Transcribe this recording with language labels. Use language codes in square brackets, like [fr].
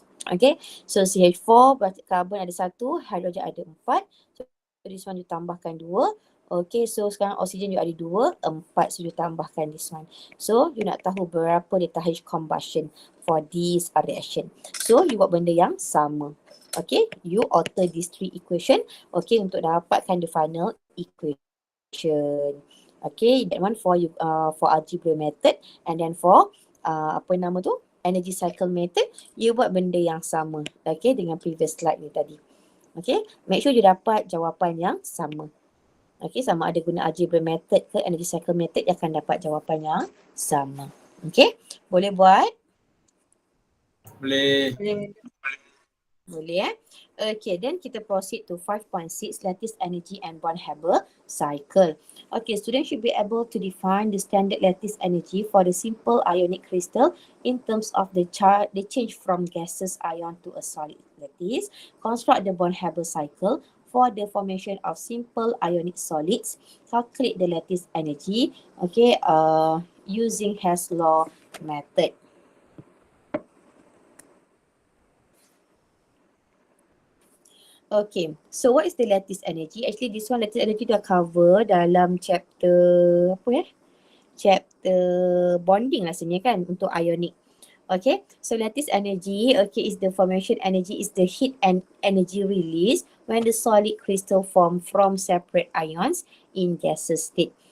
[ms] Okay, so CH4 berarti carbon ada 1, hydrogen ada 4. [en] So this one you tambahkan 2. Okay, so [ms] sekarang oksigen [en] you ada 2, 4. So you tambahkan this one. So you [ms] nak tahu berapa [en] delta H combustion for this reaction. [ms] So you buat benda yang sama. [en] Okay, you alter these 3 equation. Okay, [ms] untuk dapatkan [en] the final equation. Okay, that one for you for algebra method, and then for [ms] apa nama tu? Energy cycle method, you buat benda yang sama. Okay, dengan [en] previous slide [ms] ni tadi. [en] Okay, make sure [ms] you dapat jawapan yang sama. Okay, sama ada guna algebra method ke energy cycle method, you akan dapat jawapan yang sama. Okay, boleh buat? Boleh. Boleh [en] Okay, then kita proceed to 5.6 lattice energy and Born-Haber cycle. Okay, students should be able to define the standard lattice energy for the simple ionic crystal in terms of the change from gaseous ion to a solid lattice. Construct the Born-Haber cycle for the formation of simple ionic solids. Calculate the lattice energy, okay, using Hess Law method. Okay, so what is the lattice energy? Actually, this one lattice energy dah cover dalam chapter [ms] apa ya? Chapter bonding rasanya kan untuk ionic. [en] Okay, so lattice energy, okay, is the formation energy, is the heat and energy release when the solid crystal form from separate ions in gaseous state.